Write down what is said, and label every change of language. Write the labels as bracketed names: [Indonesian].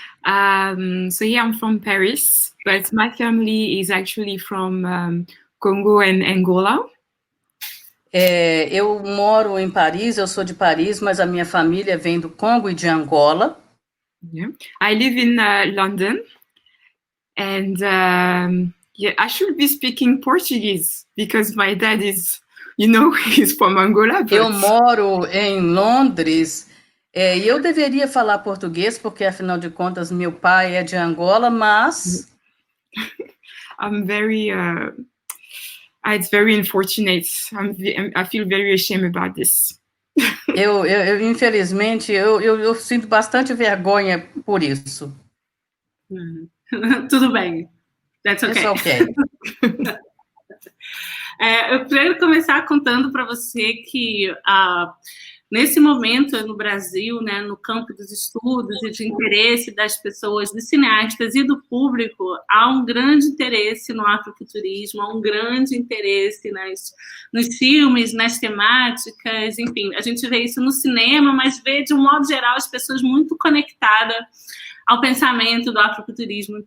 [English] So yeah, I'm from Paris, but my family is actually from Congo and Angola. [Portuguese] Eu moro em Paris, eu sou de Paris, mas a minha família vem do Congo e de Angola. [English] Yeah. I live in London, and yeah, I should be speaking Portuguese because my dad is, he's from Angola. But... [Portuguese] Eu moro em Londres, e eu deveria falar português, porque afinal de contas meu pai é de Angola, mas... [English] I'm very... it's very unfortunate. I feel very ashamed about this. [Portuguese] Infelizmente, eu sinto bastante vergonha por isso. Tudo bem. [English] That's okay. It's okay. [Portuguese] Eu quero começar contando para você que nesse momento no Brasil, né, no campo dos estudos e de interesse das pessoas, dos cineastas e do público, há um grande interesse no afrofuturismo, há um grande interesse nos filmes, nas temáticas, enfim, a gente vê isso no cinema, mas vê, de um modo geral, as pessoas muito conectadas ao pensamento do afrofuturismo.